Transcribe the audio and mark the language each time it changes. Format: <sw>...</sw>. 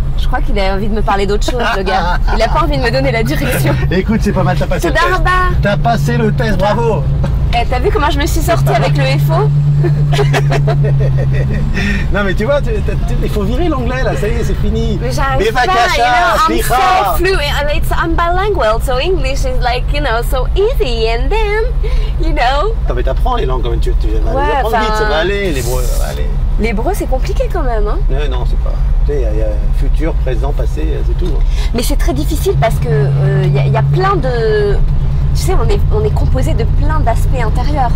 <fr>Je crois qu'il a envie de me parler d'autre chose, le gars. Il a pas envie de me donner la direction. Écoute, c'est pas mal, t'as passé le test. T'as passé le test, bravo. T'as vu comment je me suis sortie avec le FO? Non mais tu vois, il faut virer l'anglais là, ça y est, c'est fini. Mais j'arrive pas,</fr> <en>I'm so fluent, I'm bilingual, so English is like, so easy, and then,</en> <fr>Non mais t'apprends les langues quand même, tu vas les apprendre vite, ça va aller, l'hébreu, ça va aller. L'hébreu c'est compliqué quand même, hein? Non, c'est pas, tu sais, il y a futur, présent, passé, c'est tout. Hein. Mais c'est très difficile parce que y a plein de... Tu sais, on est composé de plein d'aspects intérieurs.</fr>